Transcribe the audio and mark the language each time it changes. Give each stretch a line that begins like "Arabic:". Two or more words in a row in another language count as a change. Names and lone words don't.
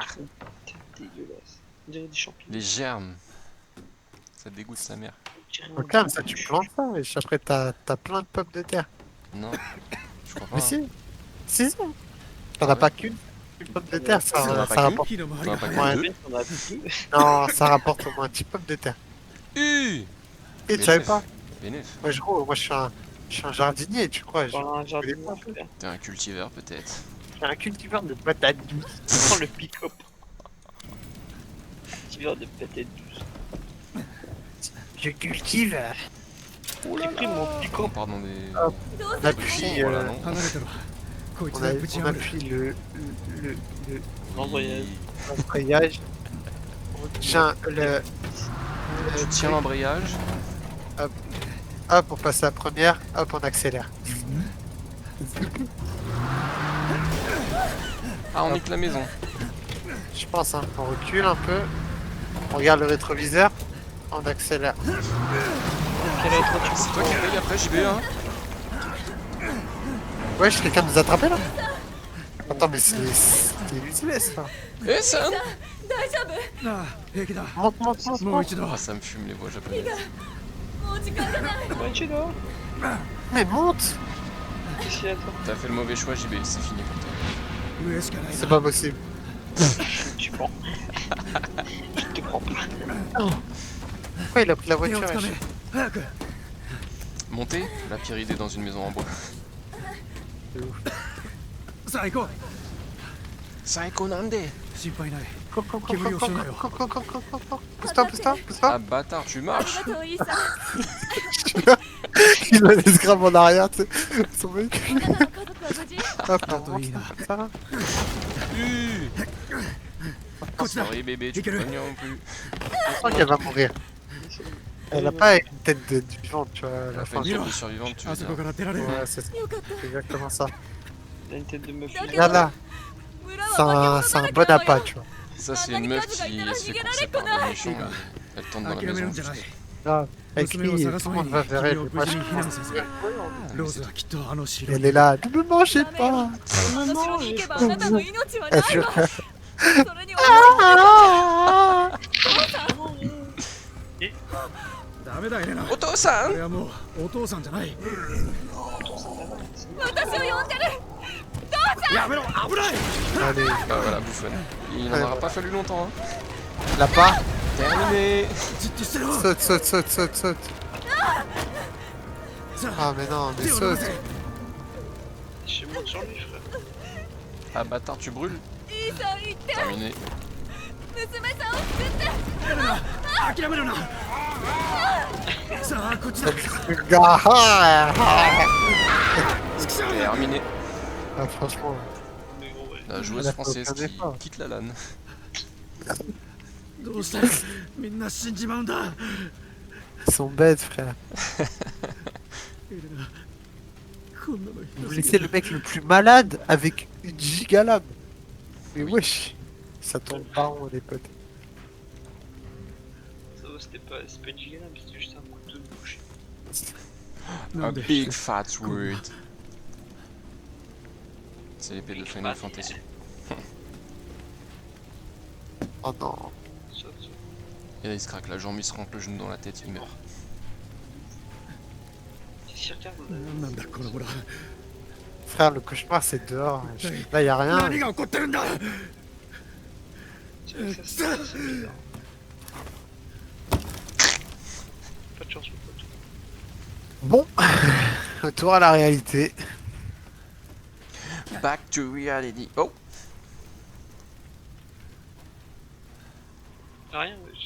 French: C'est dégueulasse. On dirait des champignons. les germes. Ça dégoûte sa mère. On dirait un Au calme, ça, truc. tu plantes ça. Et après, t'as plein de pommes de terre. Non, je crois pas. Mais si. Si, si. T'en as pas qu'une. Une pomme de terre, T'en as ça pas rapporte.
Japanese: 火の周り
French: T'en as
Japanese: が
French: pas
Japanese: 早い
French: que deux. On a plus. Non, ça rapporte au moins 10 pommes de terre. Et tu Mais savais chef. pas? Bénéf. Moi, moi, je suis un jardinier, tu crois. Dans un jardin. connais pas. T'es un cultiveur peut-être. J'ai un cultiveur de patates douces. Prends le pick-up. cultivé de patates douces. Je cultive. J'ai pris mon piquant. Oh, pardon, des... Hop. On appuie, Voilà, non.
Japanese: 離れてろこいつ
French: on,
Japanese: がぶち
French: on
Japanese: 破る
French: appuie le L'embrayage. l'embrayage. On tient le Tu tiens l'embrayage. hop, on passe à la première, hop, on accélère. Ah, on nique la maison. Je pense, hein. On recule un peu. On regarde le rétroviseur. On accélère. C'est toi qui paye après, JB, hein. Wesh, quelqu'un nous a attrapé là? Attends, mais c'est useless ça. Eh, ça.
Japanese: 大丈夫？ああ平気だ
French: Monte, monte, monte,
Japanese: もう
French: monte.
Japanese: 一度
French: Ah, ça me fume les voix japonaises.
Japanese: もう時間がない
French: Ouais, tu là. Mais monte! Qu'est-ce qu'il y a toi? T'as fait le mauvais choix, JB, c'est fini pour toi.
Japanese: 上しかない
French: C'est
Japanese: な
French: pas possible. Tu prends. Je te prends pas. Pourquoi il a pris la
Japanese: 手を
French: voiture?
Japanese: つか
French: wesh
Japanese: め早く
French: Montez, la pire idée dans une maison en bois.
Japanese: さあ行こう Saiko nande. 心配ない
French: Cours, cours, cours, Kiburi cours, au chemin, cours, cours, cours, cours, cours, cours. Pousse-toi, pousse-toi, pousse-toi. Ah, bâtard, tu marches.
Japanese: ありがとうイーサ
French: Il a des scraps en arrière, tu sais. Son mec.
Japanese: あなたの家族は無事
French: Hop, on Attends, monte il a- ça, ça. Sorry bébé, tu peux pas venir non plus. Je sens qu'elle va mourir. Elle a pas une tête de vivante, tu vois, à la La fin fin. de survie survivante, tu veux
Japanese: あそこ
French: dire.
Japanese: から出られる
French: Ouais, c'est exactement ça. Il a une tête de meuf. Regarde là,
Japanese: 村は
French: c'est un bon appât, tu vois. Ça, c'est une meuf qui elle se fait courser par des méchants. Elle tombe dans la
Japanese: 諦める
French: maison.
Japanese: んじゃない
French: Grave. Elle
Japanese: 娘を
French: crie,
Japanese: 探
French: tout
Japanese: す
French: le
Japanese: 前
French: monde
Japanese: に
French: va vers
Japanese: 君
French: elle.
Japanese: を
French: Moi,
Japanese: 無事
French: je
Japanese: に避難させるローズはきっとあの城
French: Elle est là, ne me mangez pas!
Japanese: あの城に行けばあなたの命は
French: Elle
Japanese: ないわ
French: jure.
Japanese: それにはダメだエレナ Oto-san! 俺はもうお父さんじゃない私を呼んでるやめろ危ない
French: Allez, Ah voilà, bouffonne. Il n'en aura pas fallu longtemps. Hein. là-bas, Terminé.
Japanese: じっとしてろ
French: saute, saute, saute, saute, saute.
Japanese: さ
French: Ah,
Japanese: あ
French: mais non, mais
Japanese: 手を伸ば
French: saute.
Japanese: せ
French: Je monte sur lui, frère. Ah bâtard, tu brûles.
Japanese: イーサ行って
French: Terminé.
Japanese: 娘さんを救ってエレナ諦めるなさあこっちだ
French: Gars, ah, Terminé. ah, franchement, Mais gros, ouais. La joueuse Elle a fait française aucun qui effort. quitte la LAN.
Japanese: どうしてみんな死んじまうんだ
French: ils sont bêtes, frère.
Japanese: エレナこんなの
French: Vous
Japanese: ひどす
French: laissez
Japanese: ぎる
French: le mec le plus malade avec une gigalame. Mais Oui. wesh, ça tourne pas rond, les potes. Ça va, c'est pas une giga mais c'était juste un couteau de bouche.
English: A
Japanese: なんで
English: big fat word.
French: C'est l'épée de Final Fantasy. Oh non. Saute, saute. Et là il se craque la jambe, il se rentre le genou dans la tête, il meurt. Qu'est-ce qu'il regarde là
Japanese: なんなんだこの村
French: Frère, le cauchemar c'est dehors. Là, y a rien.
Japanese: 何が起こってるんだ
French: C'est vrai que ça, c'est bizarre. Pas de chance, mon pote. Bon, retour à la réalité.
English: Back to reality.
French: Oh! Rien, wesh.